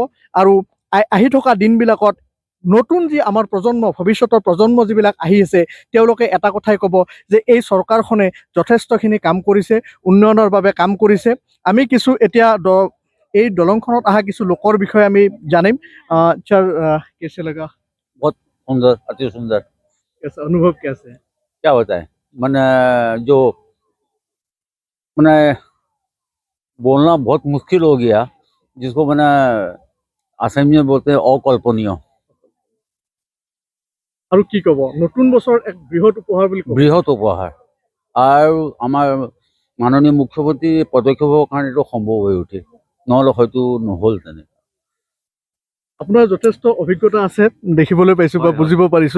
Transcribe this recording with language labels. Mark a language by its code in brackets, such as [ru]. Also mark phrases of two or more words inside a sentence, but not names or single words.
[as] আৰু আহি থকা দিনবিলাকত নতুন যি আমাৰ প্ৰজন্ম, ভৱিষ্যতৰ প্ৰজন্ম যিবিলাক আহি আছে তেওঁলোকে এটা কথাই ক'ব যে এই চৰকাৰখনে যথেষ্টখিনি কাম কৰিছে, উন্নয়নৰ বাবে কাম কৰিছে। আমি কিছু এতিয়া এই দলংখনত অহা কিছু লোকৰ বিষয়ে আমি জানিম। [hi] सर कैसे लगा? बहुत सुंदर, अति सुंदर। कैसा अनुभव कैसे है? क्या होता है मैंने जो मैंने बोलना बहुत मुश्किल हो गया, जिसको मैंने असम में बोलते हैं अकल्पनीय। [as] আৰু কি ক'ব, নতুন বছৰ এক বৃহৎ উপহাৰ বুলি ক'ব। বৃহৎ উপহাৰ আৰু আমাৰ মাননীয় মুখ্যমন্ত্ৰী পদক্ষেপৰ কাৰণে এইটো সম্ভৱ হৈ উঠে, নহ'লে হয়তো নহ'ল তেনে। আপোনাৰ যথেষ্ট অভিজ্ঞতা আছে দেখিবলৈ পাইছোঁ বা বুজিব পাৰিছোঁ।